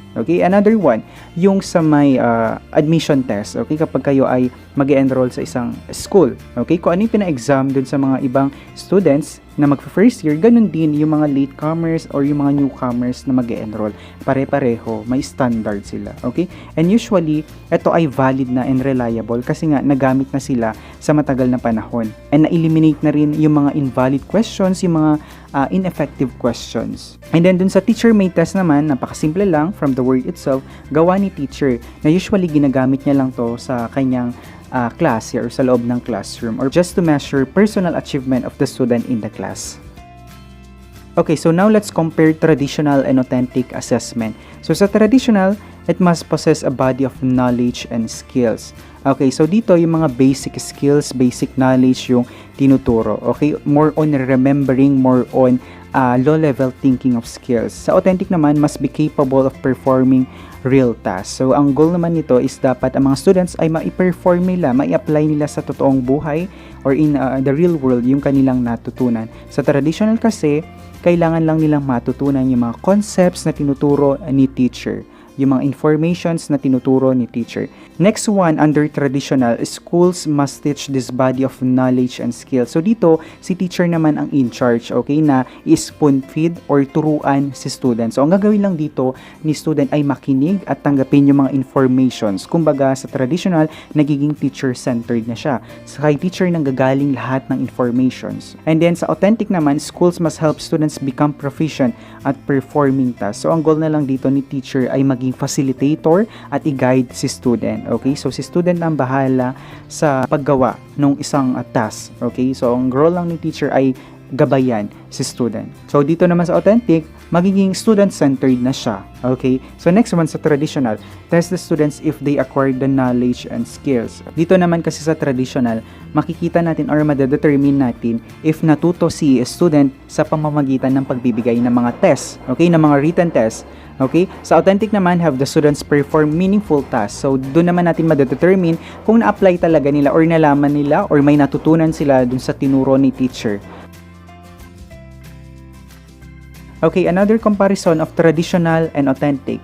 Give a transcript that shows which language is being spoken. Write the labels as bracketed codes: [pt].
[tl] Okay, another one, yung sa may admission test, okay, kapag kayo ay mag-enroll sa isang school, okay, kung ano yung pina-exam dun sa mga ibang students na mag-first year, ganun din yung mga latecomers or yung mga newcomers na mag-enroll. Pare-pareho, may standard sila, okay? And usually, ito ay valid na and reliable kasi nga nagamit na sila sa matagal na panahon. And na-eliminate na rin yung mga invalid questions, yung mga ineffective questions. And then dun sa teacher-made test naman, napakasimple lang from the word itself, gawa ni teacher na usually ginagamit niya lang to sa kanyang class or sa loob ng classroom or [en] just to measure personal achievement of the student in the class. Okay, so now let's compare traditional and authentic assessment. So sa traditional, it must possess a body of knowledge and skills. Okay, so [tl] dito yung mga [en] basic skills, basic knowledge yung tinuturo. Okay, more on remembering, more on low-level thinking of skills. [tl] Sa authentic naman, [en] must be capable of performing real tasks. [tl] So, ang goal naman nito is dapat ang mga students ay ma-perform nila, ma-apply nila sa totoong buhay or [en] in the real world [tl] yung kanilang natutunan. Sa traditional kasi, kailangan lang nilang matutunan yung mga concepts na tinuturo ni teacher, yung mga informations na tinuturo ni teacher. [en] Next one, under traditional, schools must teach this body of knowledge and skills. [tl] So dito, si teacher naman ang [en] in charge, okay, na i-spoon feed or turuan si student. [tl] So ang gagawin lang dito ni student ay makinig at tanggapin yung mga informations. Kumbaga sa traditional, nagiging teacher-centered na siya. Sa kay teacher nang gagaling lahat ng informations. [en] And then [tl] sa authentic naman, [en] schools must help students become proficient at performing tasks. [tl] So ang goal na lang dito ni teacher ay maging facilitator at i-guide si student. Okay, so si student ang bahala sa paggawa ng isang task. Okay, so ang role lang ni teacher ay gabayan si student. So dito naman sa authentic, magiging student-centered na siya. [en] Okay, so next one sa traditional, test the students if they acquired the knowledge and skills. [tl] Dito naman kasi sa traditional, makikita natin or madedetermine natin if natuto si student sa pamamagitan ng pagbibigay ng mga test. Okay, ng mga written test. [en] Okay? [tl] Sa authentic naman, [en] have the students perform meaningful tasks. [tl] So, doon naman natin madedetermine kung na-apply talaga nila or nalaman nila or may natutunan sila dun sa tinuro ni teacher. [en] Okay, another comparison of traditional and authentic.